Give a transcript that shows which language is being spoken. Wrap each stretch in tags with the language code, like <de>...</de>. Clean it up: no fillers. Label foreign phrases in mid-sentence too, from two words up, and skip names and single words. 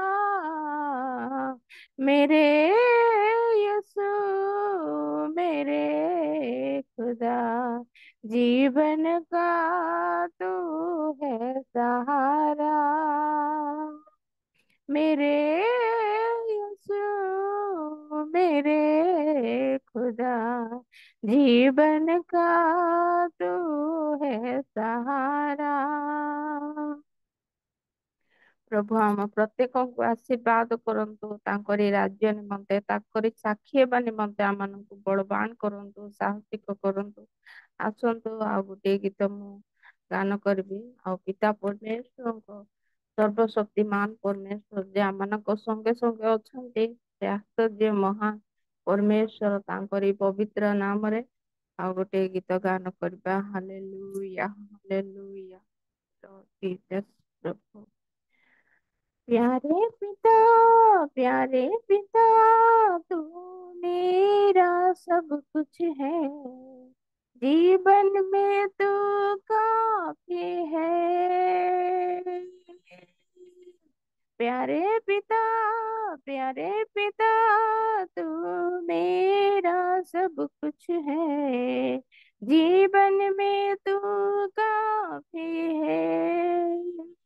<hi>मेरे यीशु मेरे खुदा, जीवन का तू है सहारा, मेरे यीशु मेरे खुदा, जीवन का तू है सहारा।</hi> <or>ପ୍ରଭୁ ଆମ ପ୍ରତ୍ୟେକଙ୍କୁ ଆଶୀର୍ବାଦ କରନ୍ତୁ, ତାଙ୍କରି ରାଜ୍ୟ ନିମନ୍ତେ ତାଙ୍କରି ସାକ୍ଷୀ ହେବା ନିମନ୍ତେ ଆମମାନଙ୍କୁ ବଳବାନ କରନ୍ତୁ, ସାହସିକ କରନ୍ତୁ। ଆସନ୍ତୁ ଆଉ ଗୋଟିଏ ଗୀତ ମୁଁ ଗାନ କରିବି। ଆଉ ପିତା ପରମେଶ୍ୱରଙ୍କ ସର୍ବଶକ୍ତିମାନ ପରମେଶ୍ୱର ଯେ ଆମମାନଙ୍କ ସଙ୍ଗେ ସଙ୍ଗେ ଅଛନ୍ତି, ସେ ଆଶ୍ଚର୍ଯ୍ୟ ମହାନ ପରମେଶ୍ୱର, ତାଙ୍କରି ପବିତ୍ର ନାମରେ ଆଉ ଗୋଟିଏ ଗୀତ ଗାନ କରିବା। ହାଲେଲୁୟା ହାଲେଲୁୟା।</or> <hi>ପ୍ରଭୁ प्यारे पिता तू मेरा सब कुछ है, जीवन में तू काफी है। प्यारे पिता प्यारे पिता तू मेरा सब कुछ है, जीवन में तू काफी है।</hi>